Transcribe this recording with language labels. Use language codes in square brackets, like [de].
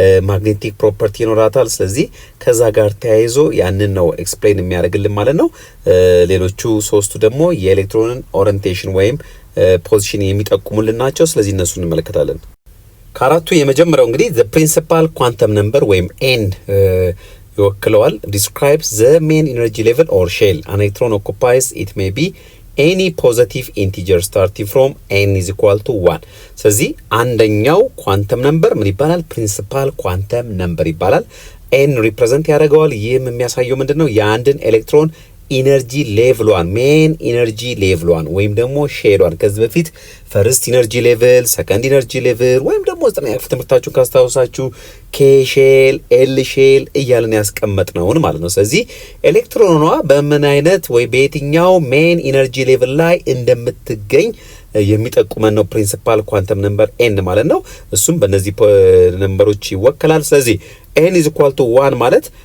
[am] ማግኔቲክ ፕሮፐርቲ ይኖራታል። ስለዚህ ከዛ ጋር ተያይዞ ያንን ነው ኤክስፕሌን የሚያደርግልን ማለት ነው። ሌሎቹ ሶስቱ ደግሞ የኤሌክትሮንን ኦሪየንቴሽን ወይም ፖዚሽን የሚጠቁሙልን ናቸው። ስለዚህ እነሱን እንመለከታለን። ከአራቱ የመጀመሪያው እንግዲህ [en] the principal quantum number [am] ወይም n ይወክለዋል። [en] describes the main energy level or shell an electron occupies. It may be any positive integer starting from n is equal to 1. [am] ስለዚህ አንደኛው ኳንተም ነምበር ምን ይባላል? ፕሪንሲፓል ኳንተም ነምበር ይባላል። n ሪፕሬዘንት ያደርገዋል። ይህም የሚያሳየው ምንድነው? የአንድን ኤሌክትሮን ኢነርጂ ሌቭሏን ሜን ኢነርጂ ሌቭሏን ወይም ደግሞ ሼሏን ከዚህ በፊት ፈርስት ኢነርጂ ሌቭል፣ ሰከንድ ኢነርጂ ሌቭል ወይም ደግሞ 9ኛ ክፍል ትምህርታችሁን ካስታውሳችሁ ኬ ሼል፣ ኤል ሼል እያልን ያስቀመጥነውን ማለት ነው። ስለዚህ ኤሌክትሮኗ በምን አይነት ወይ በየትኛው ሜን ኢነርጂ ሌቭል ላይ እንደምትገኝ የሚጠቁመን ነው ፕሪንሲፓል ኳንተም ነምበር ኤን ማለት ነው። እሱም በእነዚህ ነምበሮች ይወከላል። ስለዚህ ኤን ኢዝ ኢኳል ቱ 1 ማለት